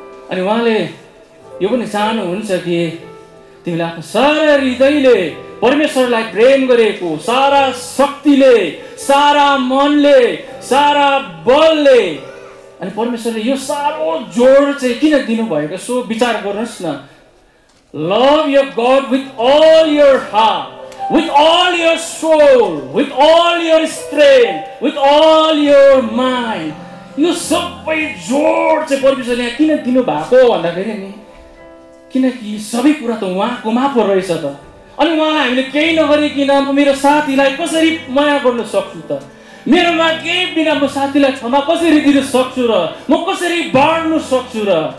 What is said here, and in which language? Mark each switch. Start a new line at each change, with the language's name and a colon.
Nepali: अनि उहाँले यो पनि चाहनुहुन्छ कि तिमीले आफ्नो सारा हृदयले परमेश्वरलाई प्रेम गरेको, सारा शक्तिले, सारा मनले, सारा बलले। अनि परमेश्वरले यो सारो जोड चाहिँ किन दिनुभएको, सो विचार गर्नुहोस् न।
English: Love your God with all your heart, with all your soul, with all your strength, with all your mind.
Nepali: यो सबै जोड चाहिँ परमेश्वरले यहाँ किन दिनु भएको भन्दाखेरि नि, किनकि सबै कुरा त उहाँकोमा पो रहेछ त। अनि उहाँलाई हामीले केही नगरिकन म मेरो साथीलाई कसरी माया गर्न सक्छु त, मेरोमा केही बिना म साथीलाई क्षमा कसरी दिन सक्छु र, म कसरी बाँड्न सक्छु र।